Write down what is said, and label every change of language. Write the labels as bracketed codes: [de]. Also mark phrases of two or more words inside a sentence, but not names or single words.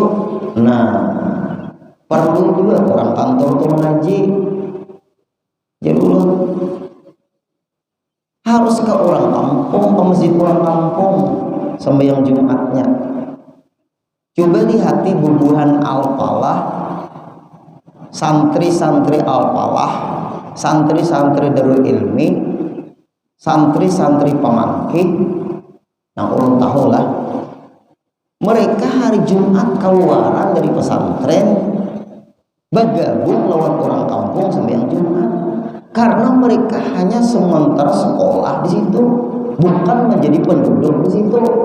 [id] Nah, perlu juga orang kantor itu mengaji. Jadi ulun harus ke orang kampung, ke masjid orang kampung sembahyang Jumatnya. Coba lihati bubuhan Al-Falah, santri-santri Al-Falah, santri-santri Darul Ilmi, santri-santri Pamangki. Nah, ulun tahulah mereka hari Jumat keluaran dari pesantren bergabung lawan orang kampung sembahyang Jumat, karena mereka hanya sementara sekolah di situ, bukan menjadi penduduk di situ.